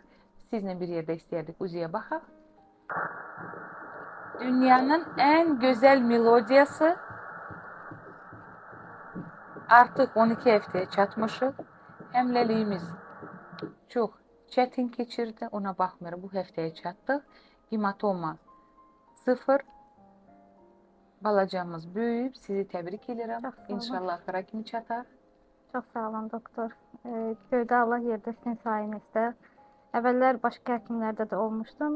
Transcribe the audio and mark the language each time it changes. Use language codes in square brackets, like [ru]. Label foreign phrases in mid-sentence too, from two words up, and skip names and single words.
[az] Sizinle bir yerde istəyərdik uziyə baxaq. Dünyanın [tr] en güzel [az] melodiyası, artık 12 haftaya çatmışıq. Həmləliyimiz çok çetin geçirdi. Ona baxmayaraq bu haftaya çatdıq. Hematoma 0. Balacamız böyüyüb. Sizi təbrik edirəm. Çox sağ olun. İnşallah axıra kimi çatar. Çox sağ olun doktor. Göydə Allah yerdə sizin sayənizdə. Əvvəllər başqa həkimlərdə də olmuşdum.